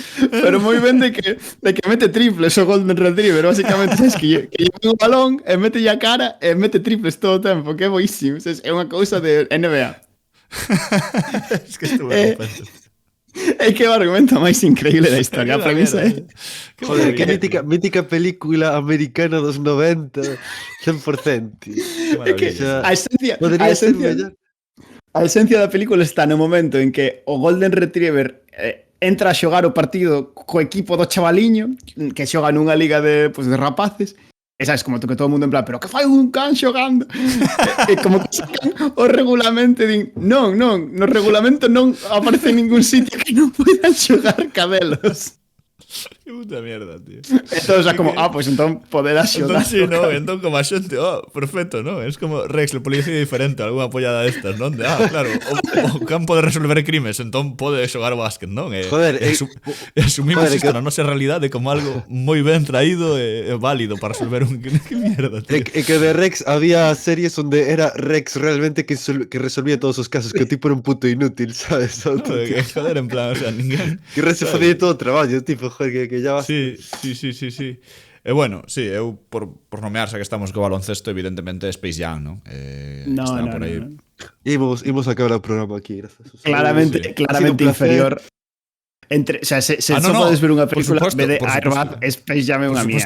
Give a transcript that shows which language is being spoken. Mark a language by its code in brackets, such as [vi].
[gl] pero moi ben de que mete triples o Golden Retriever, basicamente, sabes que lleva un balón e mete a cara e mete triples todo o tempo, que é boísimo, sabes? É unha cousa de NBA. [es] Es que estuve [gl] É que é o argumento máis increíble da historia, a premisa é... Joder, que mítica película americana dos 90, 100%. Tío. É que a esencia... [es] Podría [gl] ser mellor. A esencia da película está no momento en que o Golden Retriever entra a xogar o partido co equipo do chavaliño que xoga nunha liga de rapaces e sabes, como que todo o mundo en plan pero que fai un can xogando e como que sacan o regulamento e din non, no regulamento non aparece en ningún sitio que non poidan xogar cadelos. [es] Que puta mierda, tío. [gl] Entón, o sea, como, pues entón poderás xogar. Entón, sí, no, entón como a xente, perfecto, ¿no? Es como, Rex, el policía é diferente, alguna pollada destas, non? Claro, o can pode resolver crimes, entón pode xogar o básquet, non? Joder, asumimos isto na nosa realidade como algo moi ben traído e válido para resolver un... [es] Que mierda, tío. [gl] E que de Rex había series onde era Rex realmente que resolvía todos os casos, que o tipo era un puto inútil, ¿sabes? No, joder, en plan, o sea, ninguén... Que Rex se facía todo o traballo, tipo, joder, que ya vas... Sí. E bueno, sí, eu por nomear, xa que estamos co baloncesto, evidentemente Space Jam, ¿no? No. Imos a acabar o programa aquí, gracias. Claramente inferior. O sea, se podes ver unha película de Airbag, Space Jam é unha mierda.